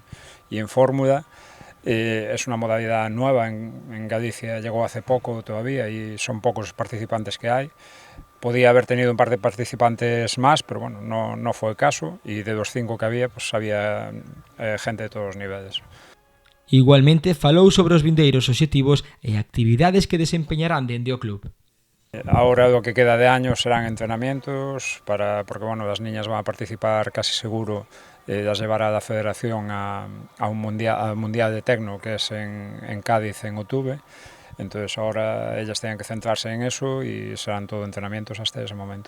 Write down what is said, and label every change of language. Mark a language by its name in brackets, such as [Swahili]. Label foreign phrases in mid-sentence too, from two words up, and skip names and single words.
[Spanish] Y en Fórmula es una modalidad nueva, en Galicia llegó hace poco todavía y son pocos los participantes que hay. Podía haber tenido un par de participantes más, pero bueno, no fue el caso y de los 5 que había, pues había gente de todos los niveles. [Galician] Igualmente falou sobre os vindeiros obxectivos e actividades que desempeñarán dende o club. [Spanish] Ahora lo que queda de año serán entrenamientos, porque bueno, las niñas van a participar casi seguro, las llevará la federación al mundial de Tecno, que es en Cádiz en octubre. Entonces ahora ellas tienen que centrarse en eso y serán todo entrenamientos hasta ese momento.